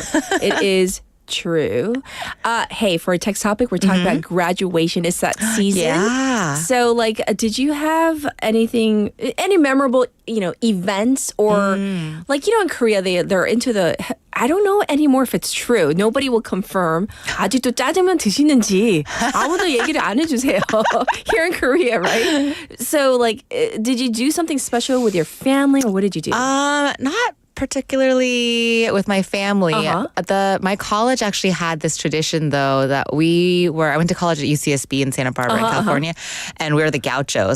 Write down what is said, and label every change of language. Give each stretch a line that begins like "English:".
English: So it is true. Hey, for our text topic, we're talking about graduation. It's that season. Yeah. So like, did you have any memorable, events or like, in Korea, they're into the, I don't know anymore if it's true. Nobody will confirm.
Korean: 아직도 짜장면 드시는지 아무도 얘기를 안 해주세요.
English: Here in Korea, right? So like, did you do something special with your family or what did you do? Not particularly with my family. Uh-huh. My college actually had this tradition though that I went to college at UCSB in Santa Barbara in California, and we were the Gauchos.